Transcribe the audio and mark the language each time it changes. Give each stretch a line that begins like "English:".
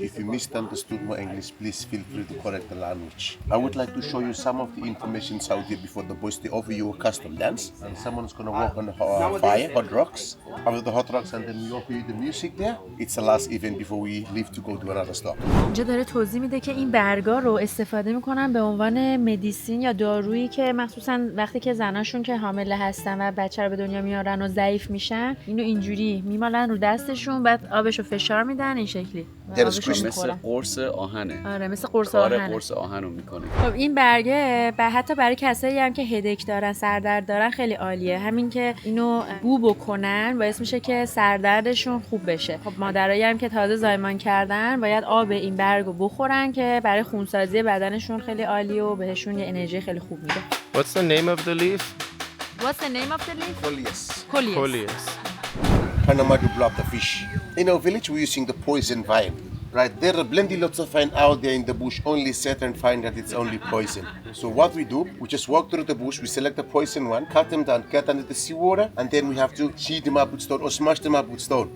English: If you misunderstood my English, please feel free to correct the language. I would like to show you some of the information out here before the boys they offer you a custom dance. And someone's gonna walk on the fire, hot rocks. After the hot rocks, and then we offer you the music there. It's the last event before we leave to go to another stop.
Persian: اینجا داره توضیح میده که این برگا رو استفاده میکنن به عنوان مدیسین یا دارویی که مخصوصا وقتی که زناشون که حامله هستن و بچه رو به دنیا میارن و ضعیف میشن، اینو اینجوری میمالن رو دستشون، بعد آبشو آبشو فشار میدن این شکلی
English: There is
Persian: آبشو
English: Christmas.
Persian: مثل میخورن. قرص آهنه. آره مثل قرص کار آهنه. قرص آهن رو میکنه. خب این برگه حتی برای کسایی هم که هدک دارن سردرد دارن خیلی عالیه. همین که اینو بو بکنن باعث میشه که سردردشون خوب بشه. خب مادرایی هم که تازه زایمان کردن باید آب این برگو بخورن که برای خونسازی بدنشون خیلی عالیه و بهشون یه انرژی خیلی خوب میده.
English: What's the name of the leaf? What's the name of the leaf? Coleus. Coleus. Panama to block the fish. In our village, we're using the poison vine. Right, there are plenty lots of vine out there in the bush. Only certain find that it's only poison. So what we do, we just walk through the bush, we select the poison one, cut them down, get under the seawater, and then we have to heat them up with stone or smash them up with stone.